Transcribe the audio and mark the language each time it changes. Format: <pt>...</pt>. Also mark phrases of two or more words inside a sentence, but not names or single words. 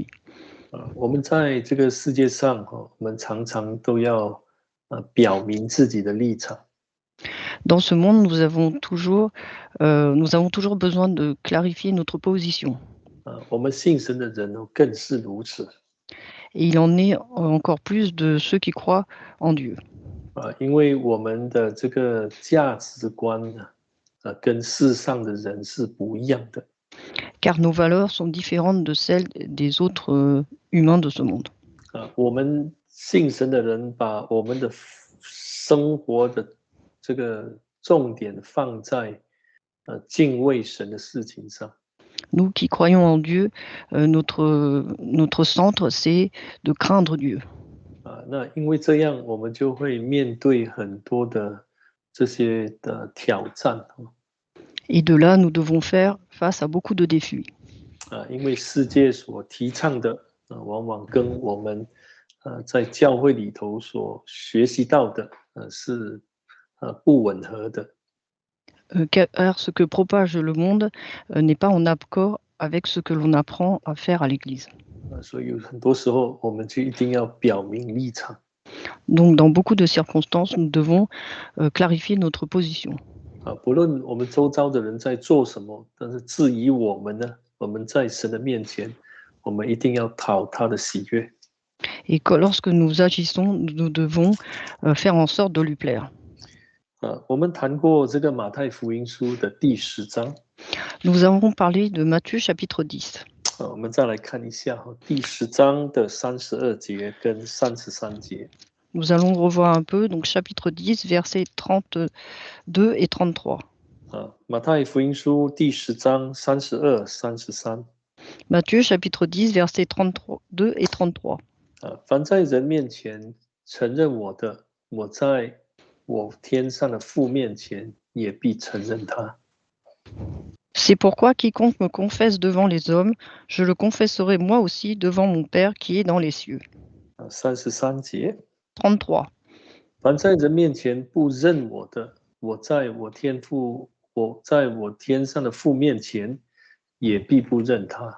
<zh>我们在这个世界上我们常常都要表明自己的立场。</zh> <fr>Dans ce monde, nous avons toujours besoin de clarifier notre position.</fr> <zh>我们信神的人更是如此。</zh> <fr>Et il en est encore plus de ceux qui croient en Dieu.</fr> <zh>因为我们的这个价值观跟世上的人是不一样的。</zh> <fr>car nos valeurs sont différentes de celles des autres humains de ce monde.</fr> <zh>我们信神的人把我们的生活的这个重点放在敬畏神的事情上。</zh> <fr>Nous qui croyons en Dieu, notre centre, c'est de craindre Dieu.</fr> <zh>那因为这样，我们就会面对很多的这些的挑战。</zh> <fr>Et de là, nous devons faire face à beaucoup de défis.</fr> <zh>因为世界所提倡的往往跟我们在教会里头所学习到的是不吻合的。</zh> <fr>Car ce que propage le monde n'est pas en accord avec ce que l'on apprend à faire à l'Église.</fr> <zh>所以很多时候我们就一定要表明立场。</zh> <fr>Donc, dans beaucoup de circonstances, nous devons clarifier notre position.</fr> <zh>不论我们周遭的人在做什么，但是至于我们呢，我们在神的面前，我们一定要讨他的喜悦。</zh> <fr>Et que lorsque nous agissons, nous devons faire en sorte de lui plaire.</fr> <zh>我们谈过这个马太福音书的第10章。</zh> <fr>Nous avons parlé de Matthieu chapitre 10.</fr> <zh>我们再来看一下第10章的32节跟33节。</zh> <fr>Nous allons revoir un peu, donc chapitre 10, versets 32 et 33.</fr> <zh>马太福音书第10章32、33。</zh> <fr>Matthieu chapitre 10, versets 32 et 33.</fr> <zh>凡在人面前承认我的，我在我天上的父面前也必承认他。</zh> <fr>C'est pourquoi quiconque me confesse devant les hommes, je le confesserai moi aussi devant mon Père qui est dans les cieux.</fr> <zh>33 节。</zh> <fr>33.</fr> <zh>凡在人面前不认我的，我在我天上的父面前也必不认他。</zh>